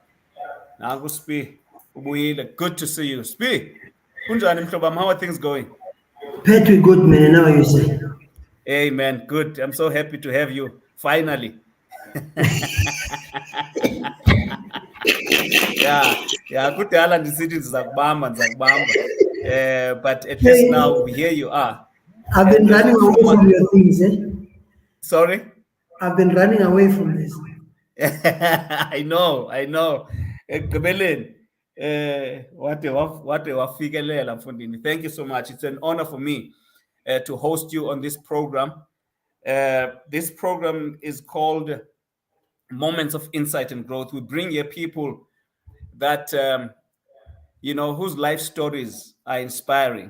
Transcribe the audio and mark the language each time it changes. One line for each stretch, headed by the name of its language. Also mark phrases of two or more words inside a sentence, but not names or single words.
English: Now, Spi, good to see you. Spi, how are things going? Pretty good, man. Now you say. Hey, man, good. I'm so happy to have you finally. Yeah,
Xhosa: kudala ndisithi ndizakubamba.
English: But at least now here you are. I've been running away from your things, eh? Sorry? I've been running away from this. I know.
Xhosa: Ekugqibeleni wade wafikelela mfundini.
English: Thank you so much. It's an honor for me to host you on this program. This program is called Moments of Insight and Growth. We bring here people that whose life stories are inspiring.